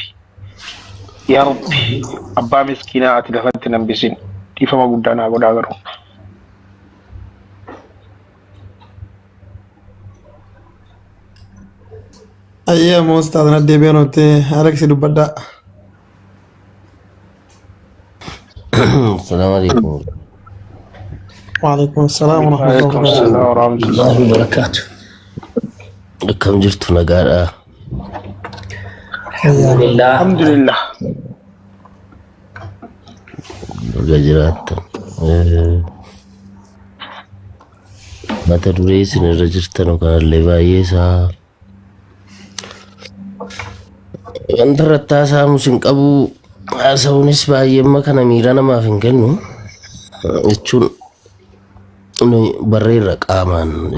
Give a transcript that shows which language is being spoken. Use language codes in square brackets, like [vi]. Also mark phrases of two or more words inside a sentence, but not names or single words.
[om] Yaa rabbi abbaa miskiinaa ati lafatti nambisin. Dhiifama guddaa naa godhaa garuu. Ayyee moos taatan deebi'an ootte Aleksi dubbadhaa. [ar] السلام عليكم. وعليكم السلام ورحمة الله wabarakatuh. [om] Akkam jirtu nagaadhaa? [ar] Alhamdulillah. Alhamdulillah. [om] Baga jiraattan. Mata duree isin irra jirtan kanallee baay'ee isaa wanta irratti haasa'amu sin qabu haasa'uunis baay'eema kana miira namaaf hin kennu jechuun barreerra qaamaan